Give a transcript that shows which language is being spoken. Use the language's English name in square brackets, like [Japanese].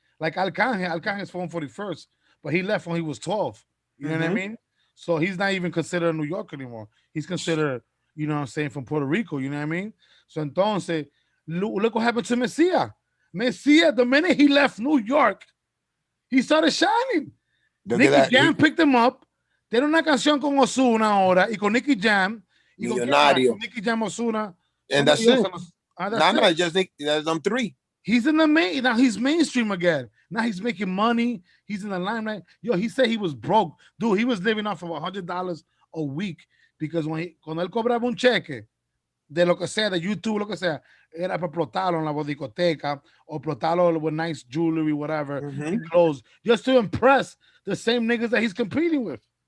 [English] Like Arcángel is from 41st, but he left when he was 12. You know what I mean? So he's not even considered New York anymore. He's considered, you know what I'm saying, from Puerto Rico. You know what I mean? So entonces, look what happened to Messiah. Messiah, the minute he left New York, he started shining. Nicky Jam picked him up. [Spanish] Tiene una canción con Ozuna ahora y con Nicky Jam. Millonario. Con Nicky Jam, Ozuna. [English] And that's it. That's them three. He's in the main. Now he's mainstream again. Now he's making money. He's in the limelight. Yo, he said he was broke. Dude, he was living off of $100 a week because [Spanish] cuando él cobraba un cheque de lo que sea, de YouTube, lo que sea, era para explotarlo en la discoteca [English] or [Spanish] explotarlo [English] with nice jewelry, whatever, and clothes, just to impress the same niggas that he's competing with.